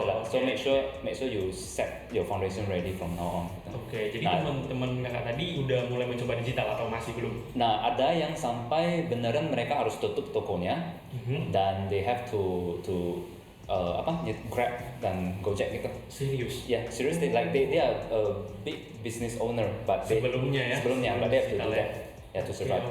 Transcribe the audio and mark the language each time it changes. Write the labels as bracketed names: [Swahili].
[English] So make sure you set your foundation ready from now on. [Indonesian] Jadi teman-teman kakak tadi udah mulai mencoba digital atau masih belum? Nah, ada yang sampai beneran mereka harus tutup tokonya dan [English] they have to [Indonesian] Grab dan Gojek gitu. Serius? [English] Yeah, seriously, like they are a big business owner, but [Indonesian] sebelumnya [English] but they have to do that, to survive.